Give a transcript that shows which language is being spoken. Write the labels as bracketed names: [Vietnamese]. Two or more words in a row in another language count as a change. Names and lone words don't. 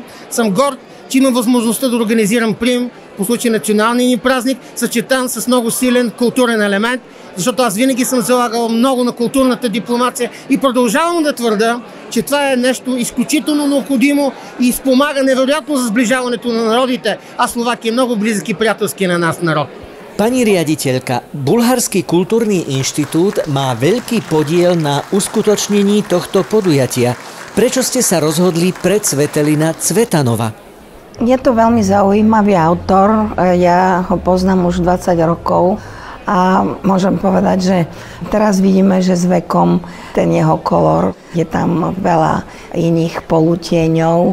[Bulgarian] Съм горд, че имам възможността да организирам прием по случай националния ни празник, съчетан с много силен културен елемент, защото аз винаги съм залагал много на културната дипломация и продължавам да твърда, че това е нещо изключително необходимо и спомага невероятно за сближаването на народите, а Словакия е много близък и приятелски на нас народ. [Slovak] Pani riaditeľka, Bulharský kultúrny inštitút má veľký podiel na uskutočnení tohto podujatia. Prečo ste sa rozhodli pre Cvetelina Cvetanova? Je to veľmi zaujímavý autor, ja ho poznám už 20 rokov a môžem povedať, že teraz vidíme, že s vekom ten jeho kolor, je tam veľa iných polutieňov.